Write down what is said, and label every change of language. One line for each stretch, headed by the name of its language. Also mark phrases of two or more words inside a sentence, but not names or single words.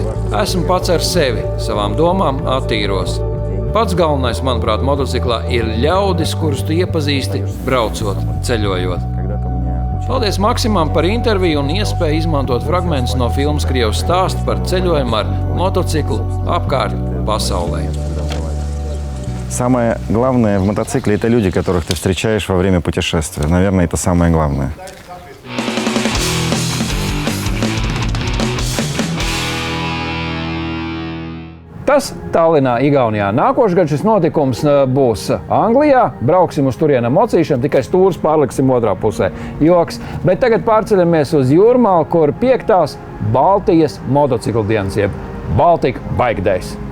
Latvian: Esmu pats ar sevi, savām domām attīros. Pats galvenais, manuprāt, motociklā ir ļaudis, kurus tu iepazīsti, braucot, ceļojot. Paldies Maksimam par interviju un iespēju izmantot fragmentus no filmas Krievs stāsts par ceļojumu ar motociklu apkārt pasaulē.
Russian: Самое главное в мотоцикле – это люди, которых ты встречаешь во время путешествия. Наверное, это самое главное.
Latvian: Tas Tallinā, Igaunijā. Nākošais gads šis notikums būs Anglijā. Brauksim uz turieni mocīšanu, tikai stūrus pārliksim otrā pusē. Joks. Bet tagad pārceļamies uz Jūrmalu, kur 5. Baltijas motociklu dienas, jeb Baltic Bike Days.